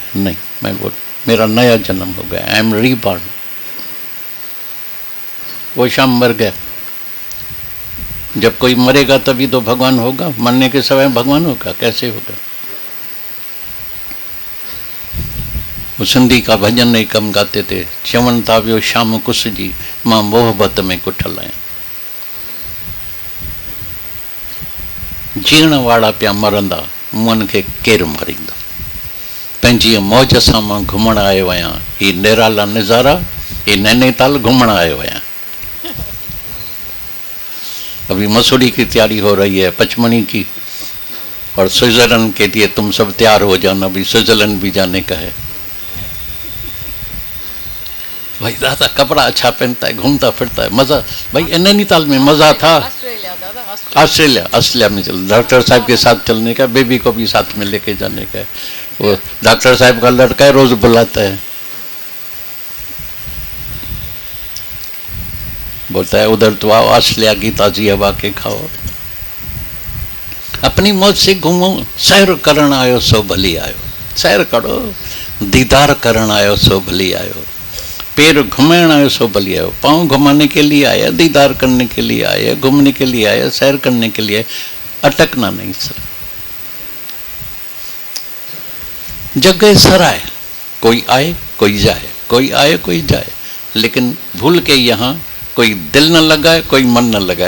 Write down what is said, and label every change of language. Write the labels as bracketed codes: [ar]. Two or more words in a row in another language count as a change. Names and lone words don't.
[hi] नहीं, मैं वो, मेरा नया जन्म हो गया, [en] I am reborn. [hi] वो शाम मर गया। जब कोई मरेगा तभी तो भगवान होगा, मरने के समय भगवान होगा, कैसे होगा? वो सिंधी का भजन नहीं कम गाते थे, [sd] चवण ताव्यो शाम कुस जी मां मोहबत में कुठल। जीण वाला पिया मरंदा, मुअन खे केर मरींदा। पंहिंजी मौज सां मां घुमण आयो आहियां, ही निराला नज़ारा, ही नैनीताल घूमण आयो आहियां। [hi] अभी मसूरी की तैयारी हो रही है, पचमणी की, और स्विट्जरलैंड के लिए तुम सब तैयार हो जाना, अभी स्विट्जरलैंड भी जाने का है। भाई दादा कपड़ा अच्छा पहनता है, घूमता फिरता है, मजा। भाई नैनीताल में मजा था। ऑस्ट्रेलिया में चल, डॉक्टर साहब के साथ चलने का, बेबी को भी साथ में लेके जाने का। वो डॉक्टर साहब का लड़का है, रोज बुलाता है, बोलता है उधर तो आओ, ऑस्ट्रेलिया की ताजी हवा के खाओ, अपनी मौज से घूमो। [sd] सैर करण आयो सो भली आयो, सैर करो। दीदार करण आयो सो भली आयो, पैर घुमाने आयो सो भली आयो। [hi] पाँव घुमाने के लिए आया, दीदार करने के लिए आया, घूमने के लिए आया, सैर करने के लिए, अटकना नहीं सर। जगह सराय, कोई आए कोई जाए, कोई आए कोई जाए, लेकिन भूल के यहाँ कोई दिल न लगाए, कोई मन न लगाए।